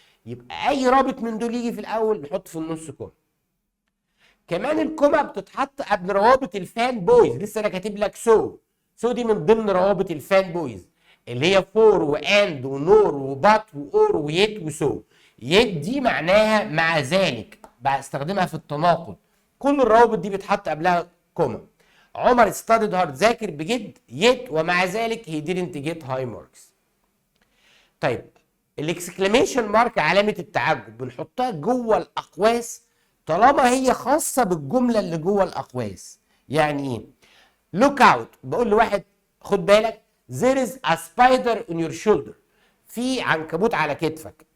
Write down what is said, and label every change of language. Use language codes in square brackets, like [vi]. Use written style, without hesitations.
[ar] يبقى اي رابط من دول يجي في الاول نحط في النص كوما. كمان الكوما بتتحط قبل روابط الفان بويز. لسه انا كاتب لك سو سو دي من ضمن روابط الفان بويز اللي هي فور واند ونور وبات واور ويت وسو. يت دي معناها مع ذلك، بستخدمها في التناقض. كل الروابط دي بتحط قبلها كوما. [en] Omar studied hard، [ar] ذاكر بجد، [en] yet [ar] ومع ذلك [en] he didn't get high marks. [ar] طيب الاكسكليميشن مارك علامة التعجب بنحطها جوه الأقواس طالما هي خاصة بالجملة اللي جوه الأقواس. يعني ايه؟ [en] look out، [ar] بقول لواحد خد بالك [en] there is a spider on your shoulder، [ar] في عنكبوت على كتفك.